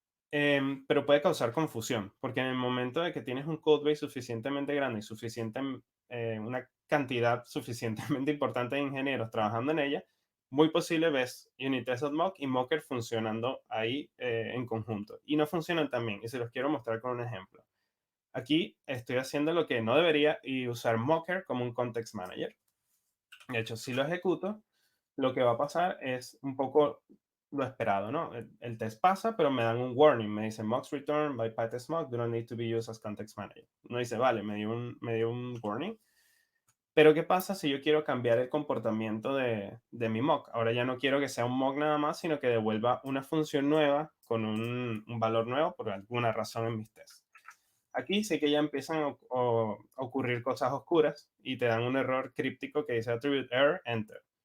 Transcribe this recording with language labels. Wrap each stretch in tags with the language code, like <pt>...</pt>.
<es>Pero puede causar confusión, porque en el momento de que tienes un codebase suficientemente grande y una cantidad suficientemente importante de ingenieros trabajando en ella, muy posible ves Unitest.mock y Mocker funcionando ahí en conjunto. Y no funcionan tan bien, y se los quiero mostrar con un ejemplo. Aquí estoy haciendo lo que no debería y usar Mocker como un context manager. De hecho, si lo ejecuto, lo que va a pasar es un poco lo esperado, ¿no? El test pasa, pero me dan un warning. Me dice,</es> <en>mocks return by PyTest mock do not need to be used as context manager.</en> <es>No dice, vale, me dio un warning. Pero ¿qué pasa si yo quiero cambiar el comportamiento de mi mock? Ahora ya no quiero que sea un mock nada más, sino que devuelva una función nueva con un valor nuevo por alguna razón en mis tests. Aquí sí que ya empiezan a ocurrir cosas oscuras y te dan un error críptico que dice attribute error, enter.</es>